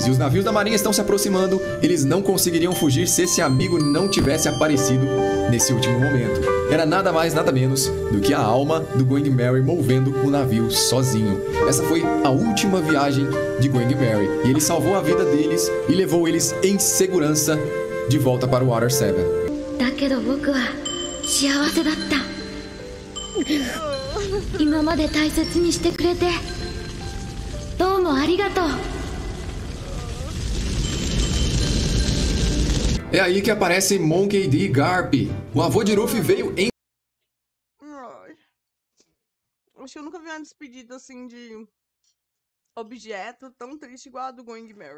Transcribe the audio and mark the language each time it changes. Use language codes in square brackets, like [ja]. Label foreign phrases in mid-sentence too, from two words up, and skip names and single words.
[pt] E os navios da marinha estão se aproximando. Eles não conseguiriam fugir se esse amigo não tivesse aparecido nesse último momento. Era nada mais, nada menos do que a alma do Going Merry movendo o navio sozinho. Essa foi a última viagem de Going Merry. E ele salvou a vida deles e levou eles em segurança de volta para o Water 7. [ja] だけど僕は幸せだった。今まで大切にしてくれてどうもありがとう。 [pt] É aí que aparece Monkey D. Garp. O avô de Ruffy veio Ai. Acho que eu nunca vi uma despedida assim de objeto tão triste igual a do Going Merry.